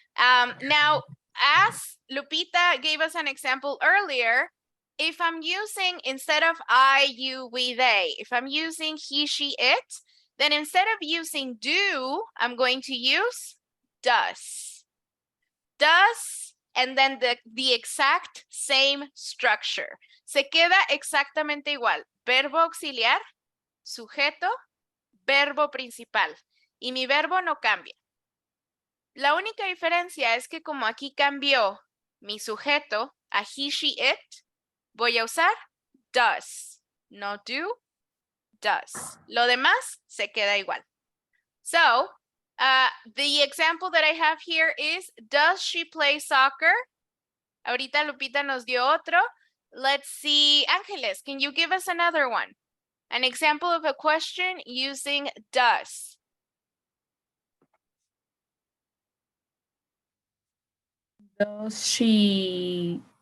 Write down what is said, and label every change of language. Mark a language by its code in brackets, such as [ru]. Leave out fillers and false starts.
[en] Now, as Lupita gave us an example earlier, if I'm using, instead of I, you, we, they, if I'm using he, she, it, then instead of using do, I'm going to use does. Does, and then the exact same structure. [es] Se queda exactamente igual. Verbo auxiliar, sujeto, verbo principal. Y mi verbo no cambia. La única diferencia es que como aquí cambió mi sujeto a he, she, it, voy a usar does. No do, does. Lo demás se queda igual. [en] So, the example that I have here is, does she play soccer? [es] Ahorita Lupita nos dio otro. [en] Let's see, Ángeles, can you give us another one? An example of a question using does. Does she